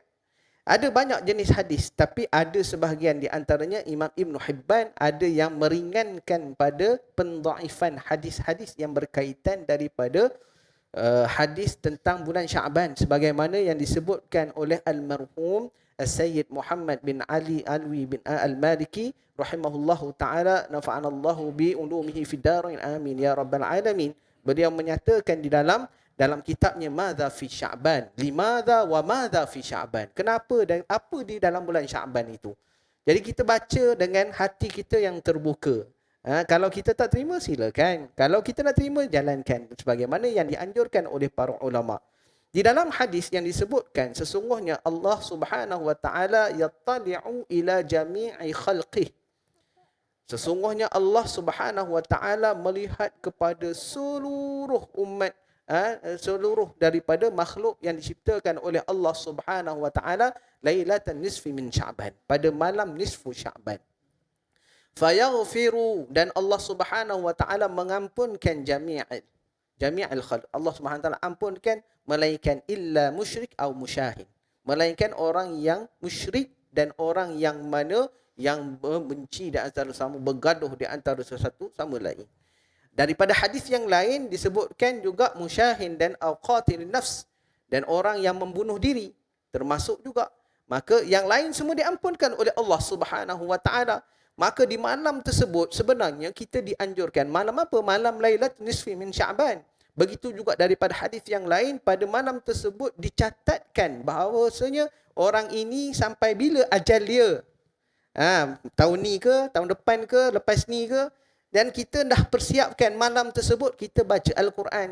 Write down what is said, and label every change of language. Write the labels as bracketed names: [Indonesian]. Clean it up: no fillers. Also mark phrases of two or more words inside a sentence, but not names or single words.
[Malay] Ada banyak jenis hadis, tapi ada sebahagian di antaranya Imam Ibn Hibban ada yang meringankan pada pendhaifan hadis-hadis yang berkaitan daripada hadis tentang bulan Syaban, sebagaimana yang disebutkan oleh almarhum Sayyid Muhammad bin Ali Alwi bin Al-Maliki [Arabic] رحمه الله تعالى نفعنا الله بعلومه في الدارين آمين يا رب العالمين. [Malay] Beliau menyatakan di dalam kitabnya Madza fi Sya'ban, limadza wa madza fi Sya'ban, kenapa dan apa di dalam bulan Sya'ban itu. Jadi kita baca dengan hati kita yang terbuka. Kalau kita tak terima, silakan. Kalau kita nak terima, jalankan sebagaimana yang dianjurkan oleh para ulama. Di dalam hadis yang disebutkan, sesungguhnya Allah [Arabic] سبحانه وتعالى يطلع إلى جميع خلقه. [Malay] Sesungguhnya Allah [Arabic] سبحانه وتعالى [Malay] melihat kepada seluruh umat, seluruh daripada makhluk yang diciptakan oleh Allah [Arabic] سبحانه وتعالى ليلة النصف من شعبان, [Malay] pada malam nisfu Sya'ban. Fayaghfiru, dan Allah [Arabic] سبحانه وتعالى [Malay] mengampunkan [Arabic] جميع الخلق. [Malay] Allah [Arabic] سبحانه وتعالى [Malay] ampunkan melainkan [Arabic] إلا مشرك [Malay] atau musyahin, melainkan orang yang musyrik dan orang yang mana yang membenci di antara sama, bergaduh di antara sesuatu sama lain. Daripada hadis yang lain disebutkan juga musyahin dan [Arabic] قاتل النفس, [Malay] dan orang yang membunuh diri termasuk juga. Maka yang lain semua diampunkan oleh Allah [Arabic] سبحانه وتعالى. [Malay] Maka di malam tersebut sebenarnya kita dianjurkan, malam apa? Malam [Arabic] ليلة النصف من شعبان. [Malay] Begitu juga daripada hadis yang lain, pada malam tersebut dicatatkan bahawasanya orang ini sampai bila ajal dia. Tahun ni ke, tahun depan ke, lepas ni ke. Dan kita dah persiapkan malam tersebut kita baca Al-Quran.